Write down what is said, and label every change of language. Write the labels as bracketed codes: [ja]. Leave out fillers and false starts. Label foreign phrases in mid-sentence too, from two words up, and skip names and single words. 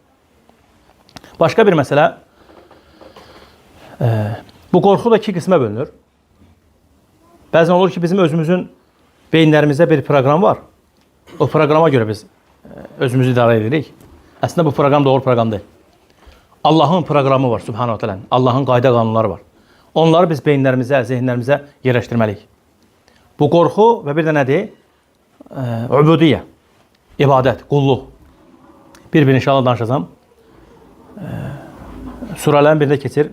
[az] Başqa bir məsələ, bu qorxu da iki qismə bölünür. Bəzən olur ki, bizim özümüzün beyinlərimizdə bir proqram var. O proqrama görə biz özümüzü idarə edirik. Əslində bu proqram doğru proqram deyil. Allahın proqramı var, [ar] سبحانه وتعالى. [az] Allahın qayda qanunları var. Onları biz beyinlərimizə, zehinlərimizə yerləşdirməliyik. Bu qorxu və bir də nədir? Ubudiyyə, ibadət, qulluq. Bir inşallah danışacağım. Surələrin birində keçir.